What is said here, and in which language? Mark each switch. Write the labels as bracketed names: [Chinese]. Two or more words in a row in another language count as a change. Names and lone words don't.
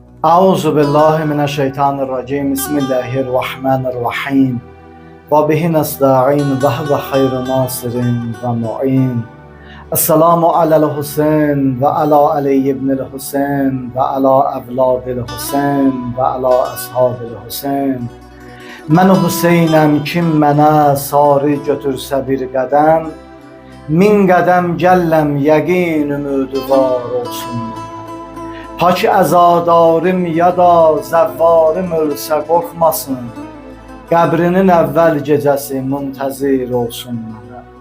[Arabic] أعوذ بالله من الشيطان الرجيم. بسم الله الرحمن الرحيم. وبه نستعين وهو خير ناصر ومعين. السلام على الحسين وعلى علي بن الحسين وعلى أولاد الحسين وعلى أصحاب الحسين. [Azerbaijani] Mən Hüseynəm, kim mənə sarı götürsə bir qədəm, min qədəm gəlləm, yəqin ümidvar olsun. Pak əzadarım ya da zəvvarım ölsə qorxmasın, qəbrinin əvvəl gecəsi müntəzir olsun mənə.